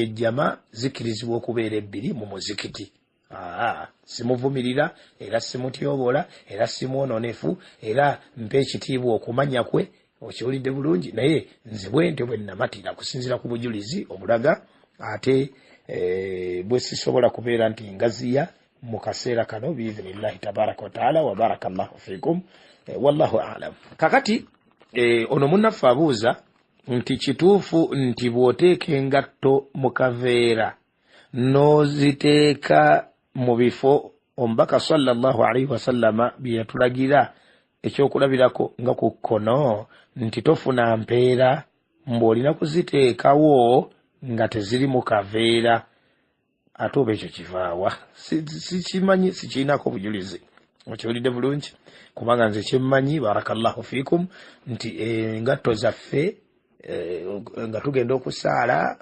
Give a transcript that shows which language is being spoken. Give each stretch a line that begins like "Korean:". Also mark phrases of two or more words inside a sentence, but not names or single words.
Ganda: ejjama zikkirizibwa okubeera ebbiri mu muzikiti simuvumirira era simutyoboola era simwononefu era mpa ekitiibwa okumanya kwe okiwulidde bulungi naye nze bwente bwe namatira kusinziira ku bujulizi obulaga ate bwe sisobola kubeera nti ngaziya mu kaseera kano
Arabic: بإذن الله تبارك وتعالى وبارك الله فيكم والله أعلم
Ganda: kakati ono munnaffe abuuza nti kituufu nti bw'oteeka engatto mu kaveera n'oziteeka mu bifo omubaka
Arabic: صلى الله عليه وسلم
Ganda: bye yatulagira ekyokulabirako nga ku kkono nti tofuna mpeera mbw'olina kuziteekawo nga teziri mu kaveera ate oba ekyo kivaawa sikimanyi sikirinako bujulizi okiwulidde bulungi kubanga nze kyemmanyi
Arabic: بارك الله فيكم
Ganda: nti engatto zaffe nga tugenda okusaala